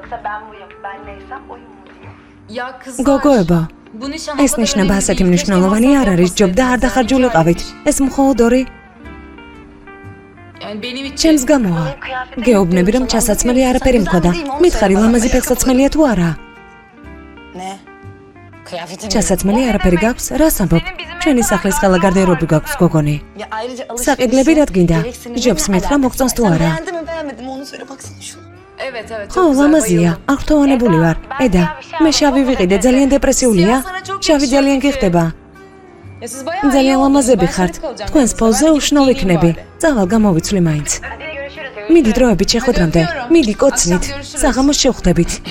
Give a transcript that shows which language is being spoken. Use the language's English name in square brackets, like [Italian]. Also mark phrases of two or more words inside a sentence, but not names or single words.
[Georgian] გოგოებო, ეს ნიშნება ასეთი მნიშვნელოვანი არ არის, ჯობდა არ დახარჯულიყავით. ეს მხოლოდ ორი ჩემს გამოა. გეუბნები რომ ჩასაცმელი არაფერი მქონდა. მითხარი ლამაზი ფეხსაცმელია თუ არა? [Turkish] Ne? Kıyafetin. [Georgian] ჩასაცმელი არაფერი გაქვს? რას ამბობ? ჩვენი სახლის ხელა გარდერობი გაქვს გოგონი. [Turkish] Ya ayrıca [Georgian] საყიდლები რად გინდა? ჯობს მეთხრა მოგწონს თუ არა? [Turkish] Beğendim mi beğenmedim mi onu söyle baksana şuna. [Georgian] ხო, ლამაზია, აღრთოვანებული ვარ. ედა, მე შავი ვიყიდე, ძალიან დეპრესიულია. შავი ძალიან გიხდება. ძალიან ლამაზები ხართ. თქვენს პოზე უშნო ვიქნები. წავალ გამოვიცვლი მაინც. მიდი დროებით შეხვედრამდე. მიდი კოცნით. საღამოს შევხვდებით.